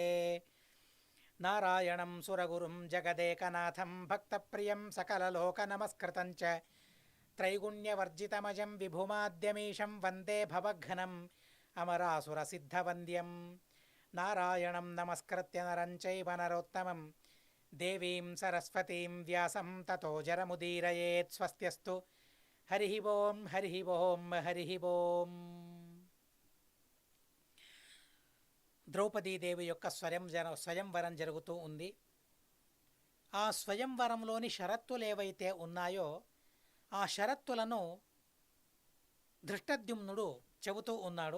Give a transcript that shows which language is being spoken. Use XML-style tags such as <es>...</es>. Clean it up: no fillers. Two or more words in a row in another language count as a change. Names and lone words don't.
<sa>नारायणं सुरगुरुं जगदेकनाथं भक्तप्रियं सकललोकनमस्कृतं च त्रैगुण्यवर्जितमजं विभुमाद्यमीशं वन्दे भवघ्नम् अमरासुरसिद्धवन्द्यं। नारायणं नमस्कृत्य नरं चैव नरोत्तमं देवीं सरस्वतीं व्यासं ततो जरमुदीरयेत्। स्वस्त्यस्तु हरिः ओं हरिः ओं हरिः ओं।</sa> <te>ద్రౌపదీదేవి యొక్క స్వయంవరం జరుగుతూ ఉంది. ఆ స్వయంవరంలోని షరత్తులు ఏవైతే ఉన్నాయో ఆ షరత్తులను ధృష్టద్యుమ్నుడు చెబుతూ ఉన్నాడు.</te>